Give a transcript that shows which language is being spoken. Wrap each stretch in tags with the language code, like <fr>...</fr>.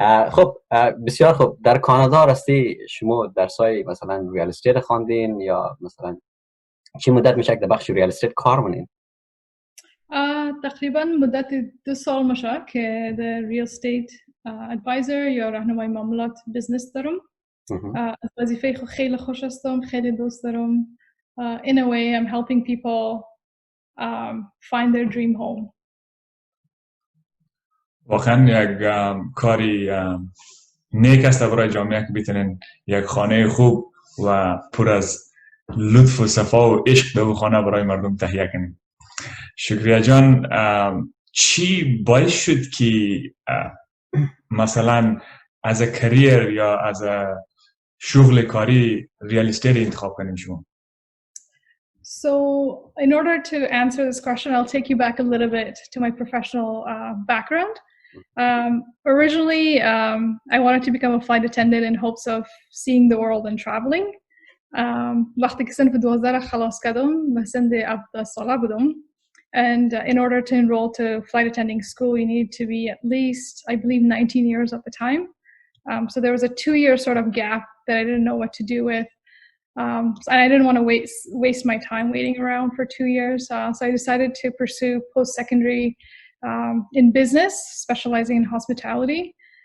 <fa>خب بسیار خوب. در کانادا راستی شما درسای مثلا ریال استیت خواندین یا مثلا چی مدت میشه در بخش ریال استیت کار کنین؟ تقریبا مدت 2 سال میشه که در ریال استیت ادوایزر یا راهنمای معاملات بیزنس دارم. از وظیفه خیلی خوش هستم، خیلی دوست دارم.</fa> <en>In a way I'm helping people find their dream home.</en> <fa>واقعا یک کاری نیک است برای جامعه که بتونن یک خانه خوب و پر از لطف و صفا و عشق در خانه برای مردم تهیه کنیم. شکریه جان، چی باعث شد که مثلا از کریر یا از شغل کاری ریال استیت انتخاب کنیم شما؟</fa> <en>So in order to answer this question, I'll take you back a little bit to my professional background. Originally, I wanted to become a flight attendant in hopes of seeing the world and traveling.</en> <fa>وقتی که سنف 12 خلاص کردم و سن 17 ساله بودم.</fa> <en>And in order to enroll to flight attending school, you need to be at least, I believe, 19 years at the time. So there was a 2-year sort of gap that I didn't know what to do with. And I didn't want to waste my time waiting around for 2 years. So I decided to pursue post-secondary in business, specializing in hospitality.</en>